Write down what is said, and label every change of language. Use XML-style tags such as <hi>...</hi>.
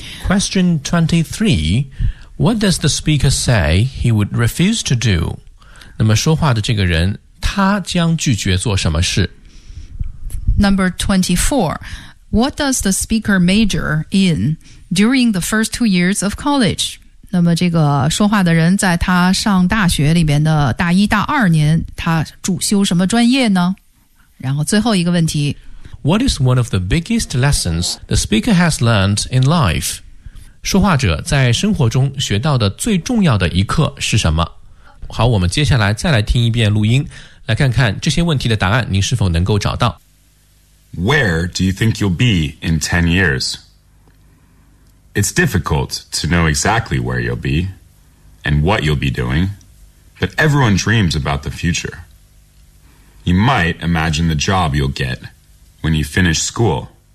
<en>Question 23 What does the speaker say he would refuse to do?</en> <zh>那么说话的这个人他将拒绝做什么事？</zh> <en>Number 24 What does the speaker major in during the first 2 years of college?</en> <zh>那么这个说话的人在他上大学里边的大一大二年，他主修什么专业呢？然后最后一个问题</zh> <en>What is one of the biggest lessons the speaker has learned in life?</en> <zh>说话者在生活中学到的最重要的一课是什么？好，我们接下来再来听一遍录音，来看看这些问题的答案您是否能够找到。</zh> <en>Where do you think you'll be in 10 years? It's difficult to know exactly where you'll be and what you'll be doing, but everyone dreams about the future. You might imagine the job you'll get when you finish school.</en>